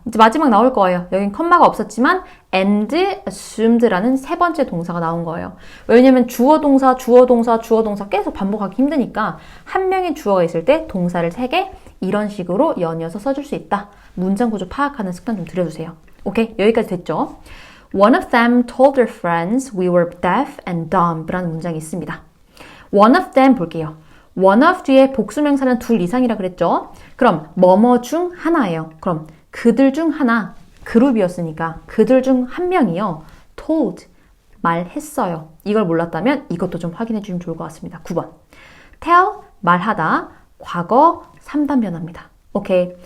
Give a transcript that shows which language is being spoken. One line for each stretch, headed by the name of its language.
Korean: 이제 마지막 나올 거예요. 여긴 컴마가 없었지만
English: and assumed
Korean: 라는 세 번째 동사가 나온 거예요. 왜냐면 주어 동사 계속 반복하기 힘드니까 한 명의 주어가 있을 때 동사를 세 개 이런 식으로 연이어서 써줄 수 있다. 문장 구조 파악하는 습관 좀 들여주세요. 오케이? 여기까지 됐죠?
English: One of them told their friends we were deaf and dumb
Korean: 라는 문장이 있습니다.
English: One of them
Korean: 볼게요. one of 뒤에 복수명사는 둘 이상이라 그랬죠? 그럼 뭐뭐 중 하나예요. 그럼 그들 중 하나, 그룹이었으니까 그들 중 한 명이요.
English: told,
Korean: 말했어요. 이걸 몰랐다면 이것도 좀 확인해 주시면 좋을 것 같습니다. 9번. tell, 말하다, 과거 3단 변화입니다. 오케이.